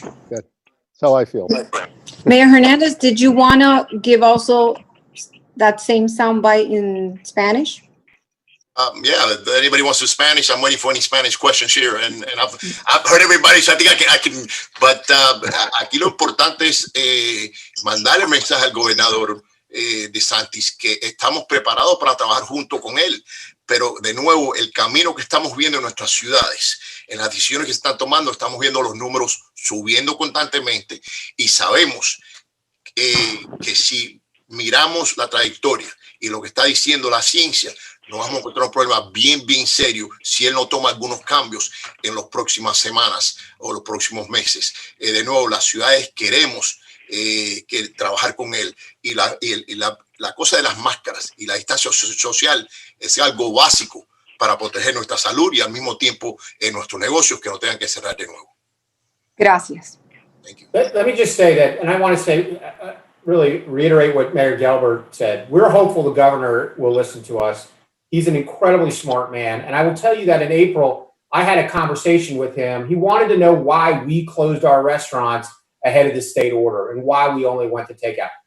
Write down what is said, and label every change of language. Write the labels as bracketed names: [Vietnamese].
[English] That's how I feel. Mayor Hernandez, did you want to give also that same soundbite in Spanish? Yeah, if anybody wants to Spanish, I'm waiting for any Spanish questions here, and I've heard everybody, so I think I can. [Spanish] But aquí lo importante es mandar el mensaje al gobernador DeSantis que estamos preparados para trabajar junto con él, pero de nuevo el camino que estamos viendo en nuestras ciudades, en las decisiones que se están tomando, estamos viendo los números subiendo constantemente y sabemos que si miramos la trayectoria y lo que está diciendo la ciencia, nos vamos a encontrar un problema bien serio si él no toma algunos cambios en las próximas semanas o los próximos meses. De nuevo, las ciudades queremos trabajar con él y la cosa de las máscaras y la distancia social es algo básico para proteger nuestra salud y al mismo tiempo nuestros negocios que no tengan que cerrar de nuevo. Gracias. [English] Thank you. Let me just say that, and I want to say, really reiterate what Mayor Gelber said. We're hopeful the governor will listen to us. He's an incredibly smart man. And I will tell you that in April, I had a conversation with him. He wanted to know why we closed our restaurants ahead of the state order and why we only went to takeout.